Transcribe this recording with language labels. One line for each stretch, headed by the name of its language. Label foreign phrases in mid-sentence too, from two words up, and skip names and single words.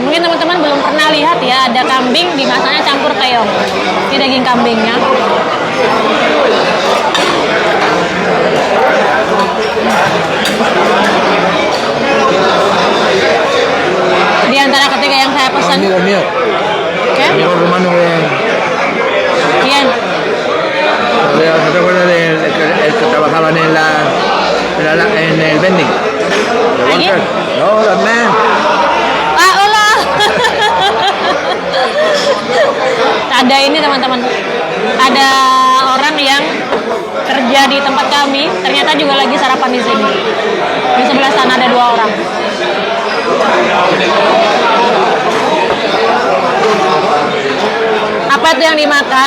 Indonesian: Mungkin teman-teman belum pernah lihat ya, ada kambing dimasaknya campur keong. Ini daging kambingnya. Di antara ketiga yang saya pesan.
Spanish: Amigo mío. ¿Qué? Amigo rumano que... ¿Quién? ¿No te acuerdas del el que trabajaban en el vending?
English: ¿The
Spanish: ¿Aquí?
English: worker? No, the man.
Spanish: Ah, hola.
Indonesian: Ada ini, teman-teman. Ada orang yang kerja di tempat kami, ternyata juga lagi sarapan di sini. Di sebelah sana ada 2 orang. Apa itu yang dimakan?